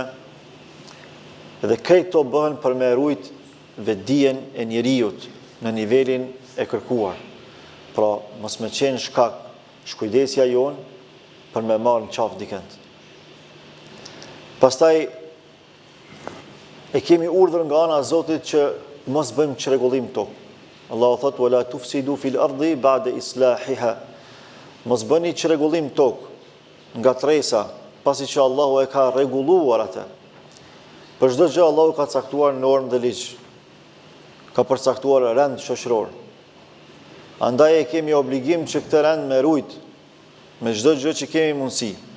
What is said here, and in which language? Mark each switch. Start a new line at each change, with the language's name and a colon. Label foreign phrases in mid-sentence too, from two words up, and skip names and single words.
Albanian: Dhe këto bëhen për me rujt vetdijen e njerëzit në nivelin e kërkuar. Pra, mos më qenë shkak shkujdesja jonë për me marrë në qafë dikënd. Pastaj, e kemi urdhër nga ana e Zotit që mos bëjmë çrregullim tokë. Allahu thot:
Arabic: "ولا تفسدوا في الأرض بعد إصلاحها."
Albanian: Mos bëni çrregullim tokë nga tresa, pasi që Allahu e ka rregulluar atë. Për çdo gjë Allahu ka caktuar normë dhe ligj. Ka përcaktuar rend shoqëror. Andaj e kemi obligim që këtë rend me rujt me çdo gjë që kemi mundësi.